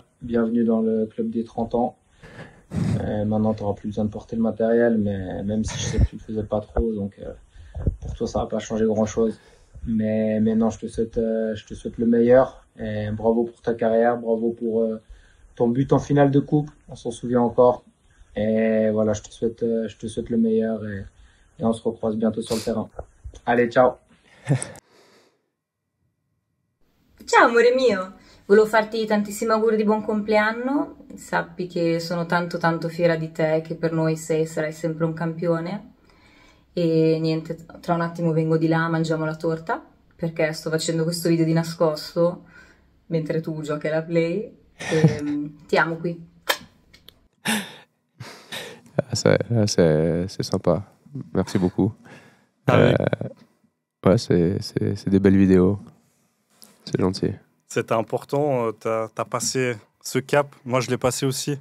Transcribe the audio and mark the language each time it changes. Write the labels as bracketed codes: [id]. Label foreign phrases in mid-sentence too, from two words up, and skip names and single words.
[fr] Bienvenue dans le club des 30 ans. Maintenant, tu n'auras plus besoin de porter le matériel, mais même si je sais que tu ne le faisais pas trop, donc pour toi, ça va pas changer grand-chose. Mais non, je te souhaite le meilleur. Et bravo pour ta carrière, bravo pour ton but en finale de coupe, on s'en souvient encore. Et voilà, je te souhaite le meilleur et on se recroise bientôt sur le terrain. Allez, ciao! [it] Ciao amore mio, volevo farti tantissimi auguri di buon compleanno, sappi che sono tanto fiera di te, che per noi sarai sempre un campione e niente, tra un attimo vengo di là, mangiamo la torta perché sto facendo questo video di nascosto mentre tu giochi alla Play e ti amo qui. [fr] C'est sympa, merci beaucoup. Ouais, c'est des belles vidéos. C'est gentil. C'était important, tu as passé ce cap. Moi, je l'ai passé aussi.